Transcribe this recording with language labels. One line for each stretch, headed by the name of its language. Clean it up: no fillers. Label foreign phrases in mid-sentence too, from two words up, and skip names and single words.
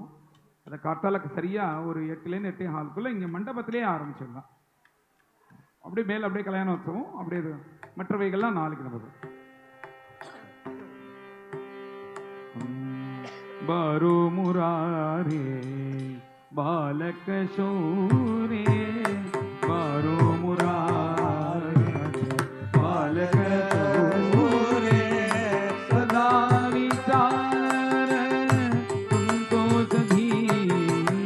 Tamil: அதை காத்தாலுக்கு சரியாக ஒரு 8லேருந்து 8:15 இங்கே மண்டபத்திலே ஆரம்பிச்சிடலாம். அப்படியே மேலே அப்படியே கல்யாணோத்சவம், அப்படியே இது மற்றவைகள்லாம் நாளைக்கு நமக்கு. பாரு முராரே बालक शौरे बारो मुरारे बालक शौरे सदा विचार संतोष धीर